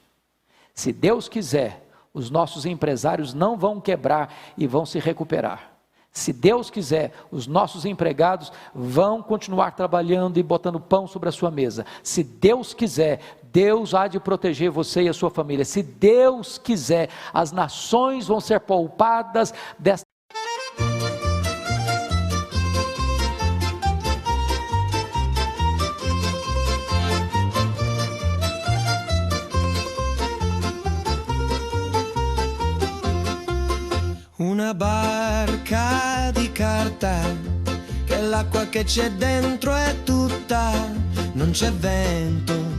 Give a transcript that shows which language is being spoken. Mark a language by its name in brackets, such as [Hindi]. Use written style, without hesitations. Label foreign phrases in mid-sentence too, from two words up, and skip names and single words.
[Portuguese] Se Deus quiser, os nossos empresários não vão quebrar e vão se recuperar. Se Deus quiser, os nossos empregados vão continuar trabalhando e botando pão sobre a sua mesa. Se Deus quiser, Deus há de proteger você e a sua família. Se Deus quiser, as nações vão ser poupadas desta. [Italian] Una barca di carta, che l'acqua che c'è dentro è tutta, non c'è vento,